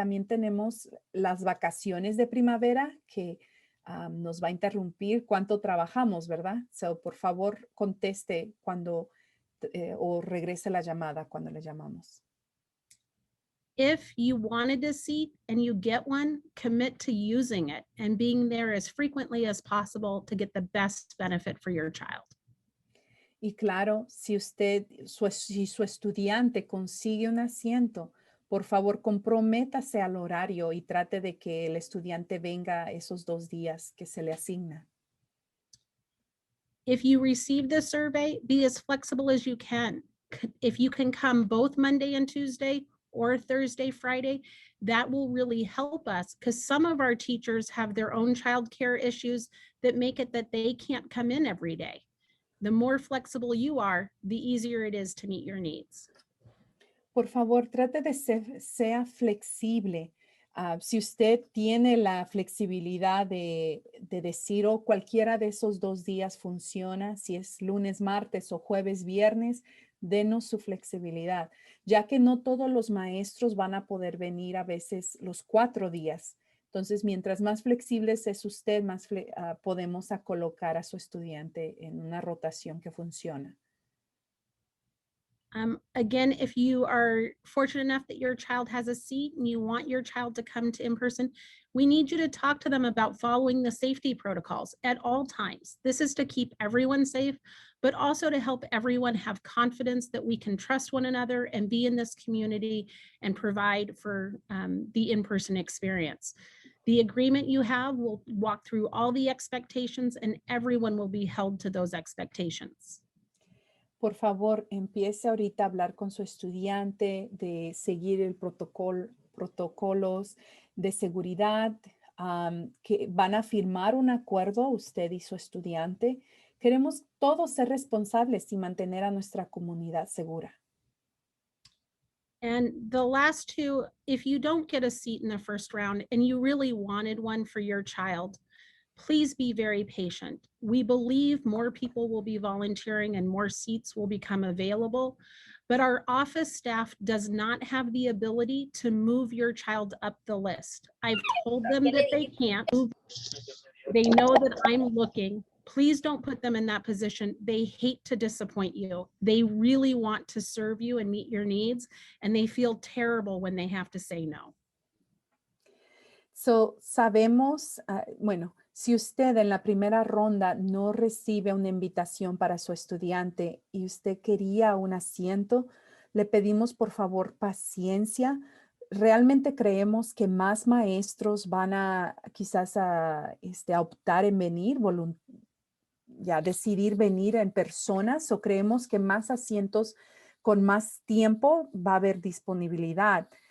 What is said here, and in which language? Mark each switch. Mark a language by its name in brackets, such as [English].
[Spanish] También tenemos las vacaciones de primavera que nos va a interrumpir cuánto trabajamos, ¿verdad? Por favor, conteste cuando o regrese la llamada cuando le llamamos. [English] If you wanted a seat and you get one, commit to using it and being there as frequently as possible to get the best benefit for your child. [Spanish] Y claro, si su estudiante consigue un asiento, Por favor, comprométase al horario y trate de que el estudiante venga esos 2 días que se le asigna. [English] If you receive the survey, be as flexible as you can. If you can come both Monday and Tuesday or Thursday, Friday, that will really help us because some of our teachers have their own childcare issues that make it that they can't come in every day. The more flexible you are, the easier it is to meet your needs. [Spanish] Por favor, trate de sea flexible. Si usted tiene la flexibilidad de decir, oh, cualquiera de esos 2 días funciona, si es lunes, martes o jueves, viernes, denos su flexibilidad, ya que no todos los maestros van a poder venir a veces los 4 días. Entonces, mientras más flexibles es usted, más podemos colocar a su estudiante en una rotación que funciona. [English] Again, if you are fortunate enough that your child has a seat and you want your child to come to in-person, we need you to talk to them about following the safety protocols at all times. This is to keep everyone safe, but also to help everyone have confidence that we can trust one another and be in this community and provide for the in-person experience. The agreement you have will walk through all the expectations and everyone will be held to those expectations. [Spanish] Por favor, empiece ahorita a hablar con su estudiante de seguir el protocolos de seguridad, que van a firmar un acuerdo usted y su estudiante. Queremos todos ser responsables y mantener a nuestra comunidad segura. [English] And the last two, if you don't get a seat in the first round and you really wanted one for your child, please be very patient. We believe more people will be volunteering and more seats will become available, but our office staff does not have the ability to move your child up the list. I've told them that they can't. They know that I'm looking. Please don't put them in that position. They hate to disappoint you. They really want to serve you and meet your needs, and they feel terrible when they have to say no. [Spanish] So, sabemos, bueno, si usted en la primera ronda no recibe una invitación para su estudiante y usted quería un asiento, le pedimos por favor paciencia. Realmente creemos que más maestros van a quizás a optar en venir, decidir venir en personas, o creemos que más asientos con más tiempo va a haber disponibilidad.